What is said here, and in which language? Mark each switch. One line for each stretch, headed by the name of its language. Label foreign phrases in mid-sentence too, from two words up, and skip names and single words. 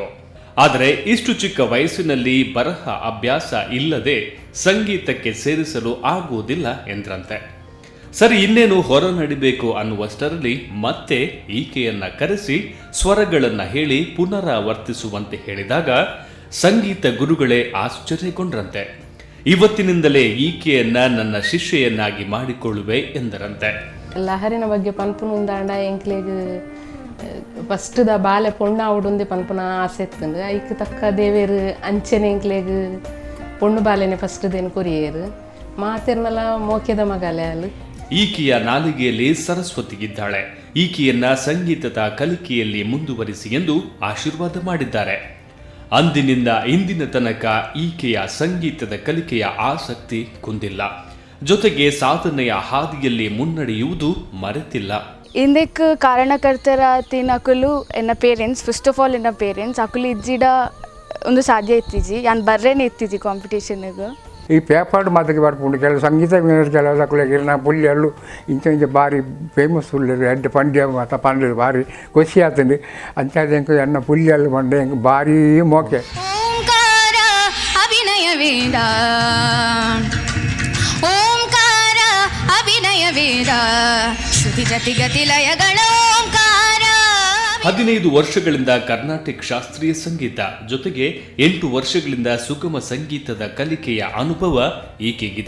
Kannada: ಆದರೆ ಇಷ್ಟು ಚಿಕ್ಕ ವಯಸ್ಸಿನಲ್ಲಿ ಬರಹ ಅಭ್ಯಾಸ ಇಲ್ಲದೆ ಸಂಗೀತಕ್ಕೆ ಸೇರಿಸಲು ಆಗುವುದಿಲ್ಲ ಎಂದ್ರಂತೆ. ಸರಿ, ಇನ್ನೇನು ಹೊರ ನಡಿಬೇಕು ಅನ್ನುವಷ್ಟರಲ್ಲಿ ಮತ್ತೆ ಈಕೆಯನ್ನ ಕರೆಸಿ ಸ್ವರಗಳನ್ನ ಹೇಳಿ ಪುನರಾವರ್ತಿಸುವಂತೆ ಹೇಳಿದಾಗ ಸಂಗೀತ ಗುರುಗಳೇ ಆಶ್ಚರ್ಯಗೊಂಡ್ರಂತೆ. ಇವತ್ತಿನಿಂದಲೇ ಈಕೆಯನ್ನ ನನ್ನ ಶಿಷ್ಯೆಯನ್ನಾಗಿ ಮಾಡಿಕೊಳ್ಳುವೆ ಎಂದರಂತೆ.
Tulu: ಲಹರಿನ ಬಗ್ಗೆ ಪನ್ಪುನುಂದಾಂಡ ಎಂಕ್ಲೆಗ್ ಫಸ್ಟ್ ದ ಬಾಲೆ ಪೊಣ್ಣ ಆವುಡುಂದೆ ಪನ್ಪುನ ಆಸೆ ಎತ್ತಂಡು ಐಕ್ ತಕ್ಕ ದೇವೇರು ಅಂಚೆನೆ ಎಂಕ್ಲೆಗ್ ಪೊಣ್ಣು ಬಾಲೆನೆ ಫಸ್ಟ್ ದೇನು ಕೊರಿಯೇರು ಮಾತೆರ್ನಲ ಮೋಕೆದ ಮಗಲೆ ಅಲು.
Kannada: ಈಕೆಯ ನಾಲಿಗೆಯಲ್ಲಿ ಸರಸ್ವತಿಗಿದ್ದಾಳೆ. ಈಕೆಯನ್ನ ಸಂಗೀತದ ಕಲಿಕೆಯಲ್ಲಿ ಮುಂದುವರಿಸಿ ಎಂದು ಆಶೀರ್ವಾದ ಮಾಡಿದ್ದಾರೆ. ಅಂದಿನಿಂದ ಇಂದಿನ ತನಕ ಈಕೆಯ ಸಂಗೀತದ ಕಲಿಕೆಯ ಆಸಕ್ತಿ ಕುಂದಿಲ್ಲ. ಜೊತೆಗೆ ಸಾಧನೆಯ ಹಾದಿಯಲ್ಲಿ ಮುನ್ನಡೆಯುವುದು ಮರೆತಿಲ್ಲ.
Tulu: ಇಂದಕ್ಕೆ ಕಾರಣಕರ್ತರ ತಿನ್ನಕಲು ಎನ್ನ ಪೇರೆಂಟ್ಸ್,
English: first of all
Tulu: ಎನ್ನ ಪೇರೆಂಟ್ಸ್ ಅಕುಲು ಇಜ್ಜಿಡ ಒಂದು ಸಾಧ್ಯ ಇತ್ತಿಜಿ ಯಾನ್ ಬರ್ರೇನೆ ಇತ್ತಿಜಿ ಕಾಂಪಿಟೇಷನ್ಗೆ. ಈ ಪೇಪರ್ ಮಾತಕ್ಕೆ ಬರ್ಪುಂಡು ಕೆಲವು ಸಂಗೀತ ಕೆಲವು ಸಕುಲೆಗೆ ನಾ ಪುಲ್ಯಲ್ಲು ಇಂಚ ಬಾರಿ ಫೇಮಸ್ ಉಳ್ಳರು ಎಡ್ಡೆ ಪಂಡ್ಯ ಮಾತ ಪಂಡ್ಯರು ಬಾರಿ ಖುಷಿ ಆತಂಡು ಅಂಚೆ ಎನ್ನ ಪುಲ್ಯಲ್ಲು ಪಂಡೆ ಬಾರಿ ಮೋಕೆ.
Kannada: ಓಂಕಾರ ಅಭಿನಯವೇದ, ಓಂಕಾರ ಅಭಿನಯವೇದ, ಶ್ರುತಿ ಜತಿ ಗತಿ ಲಯಗಳ ಓಂಕಾರ. 15 ವರ್ಷಗಳಿಂದ ಕರ್ನಾಟಿಕ್ ಶಾಸ್ತ್ರೀಯ ಸಂಗೀತ ಜೊತೆಗೆ 8 ವರ್ಷಗಳಿಂದ ಸುಗಮ ಸಂಗೀತದ ಕಲಿಕೆಯ ಅನುಭವ ಈಕೆಗಿದೆ.